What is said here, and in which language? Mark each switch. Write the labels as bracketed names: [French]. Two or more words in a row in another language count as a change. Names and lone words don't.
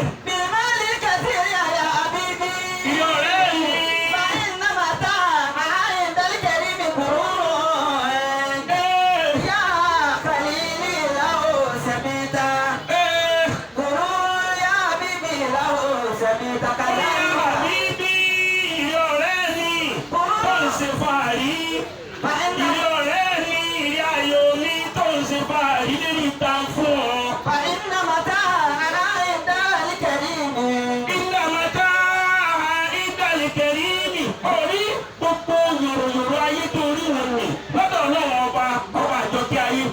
[Arabic] بالمال الكثير يا حبيبي [Yoruba] Ìyọ̀ rẹ̀ ni. [Arabic] فإن متاع عند الكريم غرور يا خليلي لو سمعت غرور يا حبيبي لو سمعت كلام [Yoruba] Àbíbí ìrẹ́ ọ̀rẹ́ ni tó ń ṣe fàárí. [Arabic] فإن [Yoruba] Ìrẹ́ ọ̀rẹ́ ni ìrẹ́ ayò mi tó ń ṣe fàárí lórí ìta fún ọ. [Arabic] فإن متاع عند الكريم [Yoruba] Ìgbà mọ́tà ìdàlẹ̀kẹ̀rí ni orí gbogbo yòròyòrò ayé tó rí wọn ni lọ́dọ̀ ọlọ́wọ́ ọba àjọkẹ́